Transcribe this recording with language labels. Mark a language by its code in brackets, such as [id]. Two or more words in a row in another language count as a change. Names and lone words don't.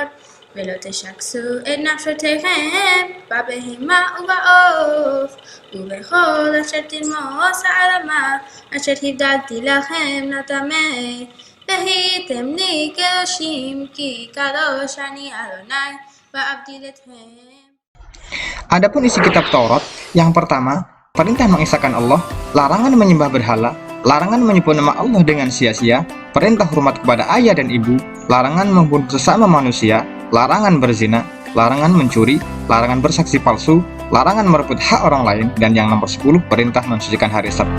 [he] ולא תשקסו את נפשותיכם בבהמה ובעוף ובכל אשר תרמוס האדמה אשר הבדלתי לכם לטמא והייתם לי קדושים כי קדוש אני אדוני ואבדיל אתכם. [id] Adapun isi kitab Taurat, yang pertama, perintah mengesahkan Allah, larangan menyembah berhala, larangan menyebut nama Allah dengan sia-sia, perintah hormat kepada ayah dan ibu, larangan membunuh sesama manusia, larangan berzina, larangan mencuri, larangan bersaksi palsu, larangan merebut hak orang lain, dan yang nomor 10, perintah mensucikan hari Sabtu.